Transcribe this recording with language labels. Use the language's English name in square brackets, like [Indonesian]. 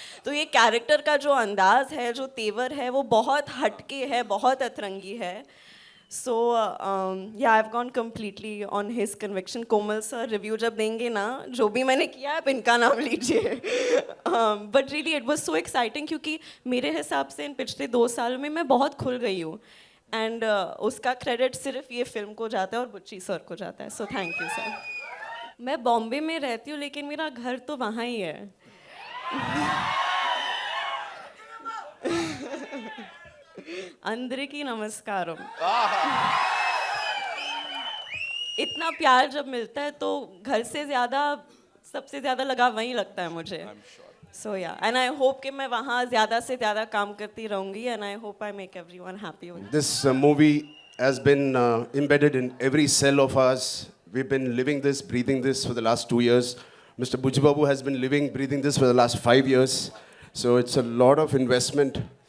[Hindi] तो ये कैरेक्टर का जो अंदाज है, जो तेवर है, वो बहुत हटके है, बहुत अतरंगी है। [English] So yeah, I've gone completely on his conviction. [Hindi] Komal sir review जब देंगे ना, जो भी मैंने किया आप इनका नाम लीजिए। [English] But really it was so exciting, [Hindi] क्योंकि मेरे हिसाब से इन पिछले 2 साल में मैं बहुत खुल गई हूँ, एंड उसका क्रेडिट सिर्फ ये फिल्म को जाता है और बुच्ची सर को जाता है। [English] So thank you sir. [Hindi] मैं बॉम्बे में रहती हूँ, लेकिन मेरा घर तो वहाँ ही है। [Telugu] अंदरिकी नमस्कारम। [Hindi] इतना प्यार जब मिलता है तो घर से ज़्यादा, सबसे ज़्यादा लगाव वहीं लगता है मुझे। [English] So yeah, and I hope [Hindi] कि मैं वहाँ ज़्यादा से ज़्यादा काम करती रहूँगी, [English] and I hope I make everyone happy with it. This movie has been embedded in every cell of us. We've been living this, breathing this for the last 2 years. Mr. Bujbabu has been living, breathing this for the last 5 years. So it's a lot of investment.